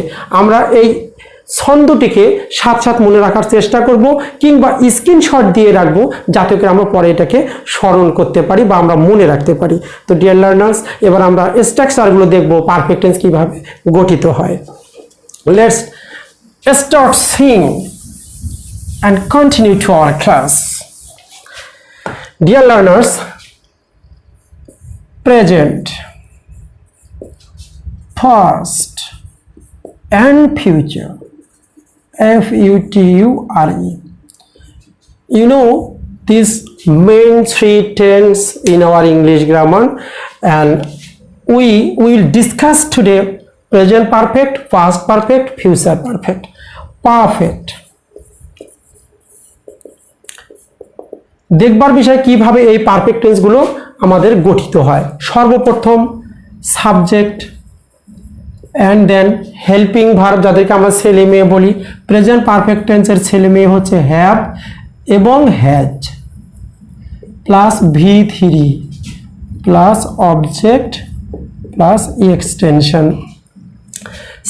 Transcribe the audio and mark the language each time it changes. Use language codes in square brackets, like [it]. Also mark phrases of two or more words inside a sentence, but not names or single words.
[bn] আমরা এই ছন্দটিকে সাথে মনে রাখার চেষ্টা করব, কিংবা স্ক্রিনশট দিয়ে রাখবো, যাতে করে আমরা পরে এটাকে স্মরণ করতে পারি বা আমরা মনে রাখতে পারি। তো [en] dear learners, [bn] এবার আমরা স্ট্রাকচারগুলো দেখব [en] perfect tense [bn] কিভাবে গঠিত হয়। [en] let's start sing and continue to our class. Dear learners, present, past and future, F-U-T-U-R-E. You know these main 3 tense in our English grammar, and we will discuss today present perfect, past perfect, future perfect. [bn] Perfect দেখবার বিষয় কিভাবে এই [en] perfect tenses [bn] আমাদের গঠিত হয়। সর্বপ্রথম [en] subject and then helping verb, [bn] যাদেরকে আমরা ছেলে মেয়ে বলি। [en] present perfect tense [bn] ছেলে মেয়ে হচ্ছে হ্যাভ এবং হ্যাজ, [en] plus V3 plus object plus extension.